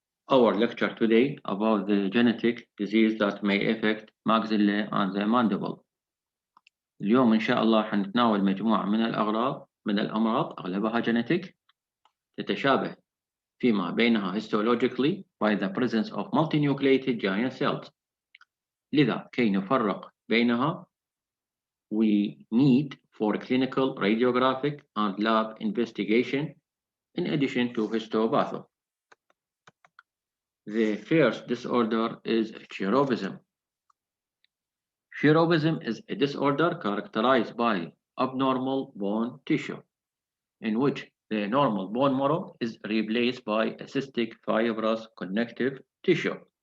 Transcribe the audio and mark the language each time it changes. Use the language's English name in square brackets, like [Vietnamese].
[English] Our lecture today about the genetic disease that may affect maxilla and the mandible. [Arabic] اليوم إن شاء الله حنتناول مجموعة من الأمراض أغلبها genetic تتشابه فيما بينها [English] histologically by the presence of multinucleated giant cells. [Arabic] لذا كي نفرق بينها [English] we need for clinical radiographic and lab investigation in addition to histopatho. The first disorder is cheirovism. Cheirovism is a disorder characterized by abnormal bone tissue, in which the normal bone marrow is replaced by a cystic fibrous connective tissue.